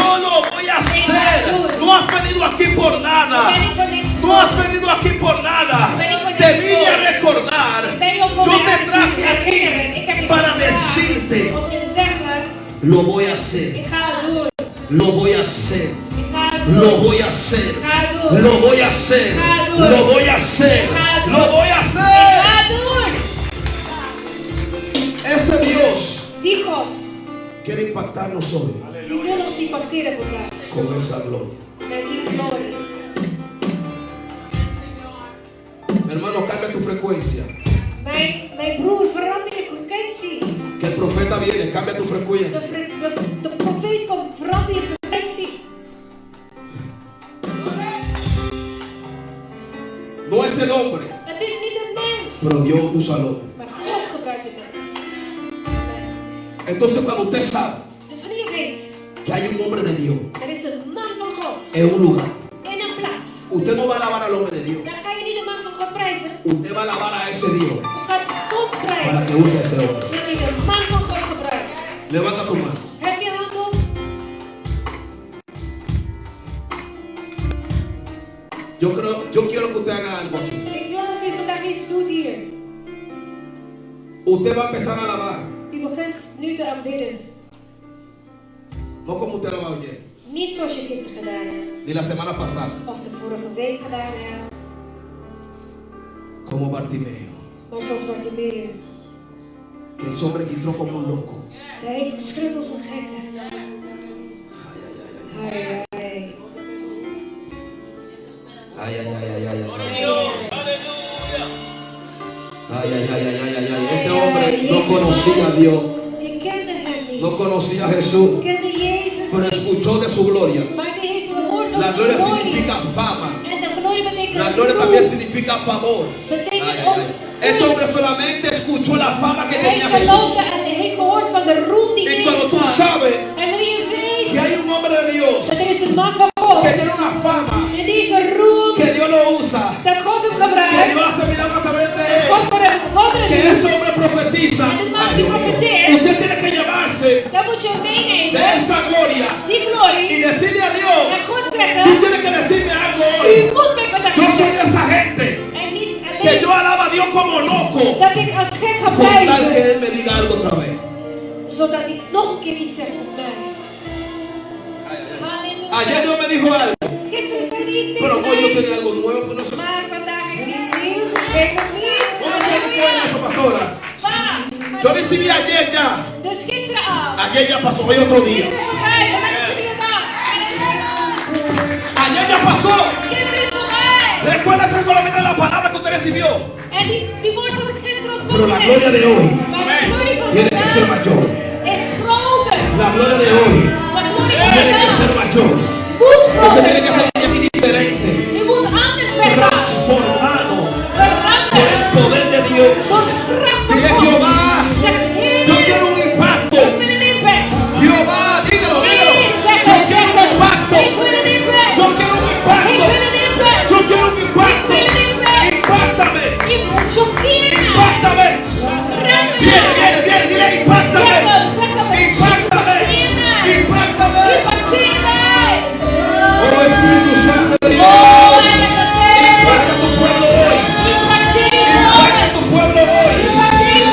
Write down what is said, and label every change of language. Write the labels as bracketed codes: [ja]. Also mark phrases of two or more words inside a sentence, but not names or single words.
[es] Yo lo voy a [nl] ga het [es] hacer. [nl] doen. [es] No has venido aquí por [nl] Ik [es] nada. [nl] ben niet voor niks [es] No has [nl] gekomen. [es] venido aquí por nada. [nl] ben niet voor [es] Te [nl] niks [es] vine a [nl] gekomen. [es] recordar. [nl] Ben je op [es] Yo [nl] mij [es] te traje [nl] herinneren. Ik heb [es] aquí [nl] je [es] para [nl] gevraagd [es] decirte, [nl] om je te zeggen, [es] lo voy a hacer. [nl] ik ga het doen. [es] Lo voy a hacer. [nl] Ik ga het doen. [es] Lo voy a hacer. [nl] Ik ga het doen. [es] Lo voy a hacer. Lo voy a hacer. Lo voy a [nl] Ik [es] hacer. [nl] ga het doen. [es] Ese Dios [nl] Die God, [es] quiere impactarnos hoy [nl] die wil ons impacteren vandaag. [es] con esa gloria. [nl] Met die glorie. [es] Mi hermano, cambia tu frecuencia. [nl] Mijn broer, verander je frequentie. [es] Que el profeta viene, cambia tu frecuencia. [nl] De profeet komt, verander je frequentie. [es] No es el hombre, [nl] Het is niet een mens, [es] pero Dios úsalo. [nl] maar God gebruikt de mens. [es] Amen. Entonces, cuando usted sabe [nl] Dus wanneer je weet, [es] que hay un hombre de Dios [nl] er is een man van God [es] en un lugar, [nl] in een plaats, [es] usted no va a alabar al hombre de Dios. [nl] dan ga je niet de man van God prijzen. [es] Usted va a alabar a ese Dios [nl] Je gaat God [es] para que [nl] prijzen, [es] use a ese hombre. [nl] zodat je de man van God gebruikt. [es] Levanta tu mano. [nl] Heb je hand op? [es] Yo quiero que usted haga algo aquí. [nl] Ik wil dat u vandaag iets doet hier. [es] Usted va a empezar a alabar. [nl] U begint nu te aanbidden. [es] No como usted alababa ayer, [nl] Niet zoals je gisteren gedaan hebt. [es] ni la semana pasada, [nl] Of de vorige week gedaan hebt. [es] como Bartimeo. [nl] Maar zoals Bartimeus. [es] Que ese hombre que entró como un loco. [nl] Hij heeft geschreeuwd als een gekke. Ay, ay, ay, ay. Hai, hai. Ay, ay, ay, ay, ay, ay. [es] Dios, aleluya. Ay, ay, ay, ay, ay, ay. Este hombre no conocía a Dios, [nl] Je kende hem niet. [es] no conocía a Jesús, [nl] Kende Jezus [es] pero [nl] niet. [es] escuchó de su gloria. [nl] Maar die heeft gehoord van [es] La [nl] zijn [es] gloria [nl] glorie. [es] significa fama. [nl] En de glorie betekent [es] La gloria [nl] roem. [es] también significa favor. [nl] Betekent Ay, ay, ook ay. [es] Este hombre [nl] gunst. [es] solamente escuchó la fama que [nl] Hij [es] tenía Jesús. [nl] geloofde en hij heeft gehoord van de roem die [es] Y cuando [nl] Jezus [es] tú [nl] had. [es] sabes [nl] En wanneer je weet [es] que hay un hombre de Dios [nl] dat er is een man van God [es] que tiene una fama, [nl] en die heeft een roem [es] que Dios lo usa, [nl] dat God hem [es] que [nl] gebruikt. [es] Dios hace milagros a través de él, [nl] God voor hem wonderen [es] que [nl] doet. [es] ese hombre profetiza. Ay, Dios mío. Usted tiene que llevarse [nl] Dan moet je [es] de [nl] meenemen [es] esa gloria [nl] die [es] y [nl] glorie [es] decirle a Dios, [nl] en God [es] tú [nl] zeggen. [es] tienes que decirme algo [nl] U [es] hoy. [nl] moet mij vandaag [es] Yo soy de [nl] zeggen. [es] esa gente [nl] En niet [es] que yo [nl] alleen [es] alaba a Dios como loco, [nl] dat ik als gek ga [es] con tal que [nl] prijzen. [es] Él me diga algo otra vez. [nl] Zodat hij nog een keer iets zegt op mij. Halleluja. [es] Ayer Dios me dijo algo, [nl] Gisteren zei hij iets [es] pero [nl] tegen [es] hoy yo [nl] mij. [es] tenía algo nuevo que no sé. [nl] Maar vandaag heeft hij iets nieuws. Ik weet het niet. [es] ¿Cómo se entiende eso, pastora? [nl] Maar, [es] Yo recibí ayer ya. [nl] dus gisteren al. [es] Ayer ya pasó, hoy otro día. [nl] Gisteren voorbij. Vandaag is er weer een dag. Halleluja. [es] Ayer ya pasó. [nl] Gisteren is voorbij. [es] Recuérdese solamente la palabra que usted recibió. [nl] En die woord wat ik gisteren [es] Pero [nl] ontvangen [es] la [nl] heb. [es] gloria de hoy [nl] Maar de glorie van [es] tiene que ser [nl] vandaag [es] mayor. [nl] is groter. [es] La gloria de hoy [nl] De glorie van [es] tiene que ser [nl] vandaag [es] mayor. [nl] moet [es] Usted [nl] groter [es] tiene que [nl] zijn. [es] ser diferente, [nl] Je moet anders weggaan. [es] transformado por [nl] Veranderd. [es] el poder de Dios. [nl] Door de kracht van [es] Dile, [nl] God. [es] Jehová, [nl] Zeg, [es] yo [nl] Heer, [es] quiero un impacto. [nl] ik wil een impact. [es] Jehová, dígalo, dígalo. [nl] Heer, zeg [es] Yo [nl] het, zeg [es] quiero un [nl] het. [es] impacto. [nl] Ik wil een impact. [es] Yo quiero un [nl] Ik [es] impacto. [nl] wil een impact. [es] Yo quiero un impacto. [nl] Ik wil een impact. [es] Impactame. [nl] Choqueer me. [es] Impactame. Viene, viene, viene. Dile, impactame. [nl] Zeg hem. [es] Impactame. [nl] Choqueer me. [es] Impactame. [nl] Impacteer mij. [es] Oh Espíritu Santo de Dios. [nl] Oh, Heilige [es] Impacta [nl] Geest. [es] tu pueblo hoy. [nl] Impacteer [es] Impacta [nl] me. [es] tu pueblo hoy. [nl] Impacteer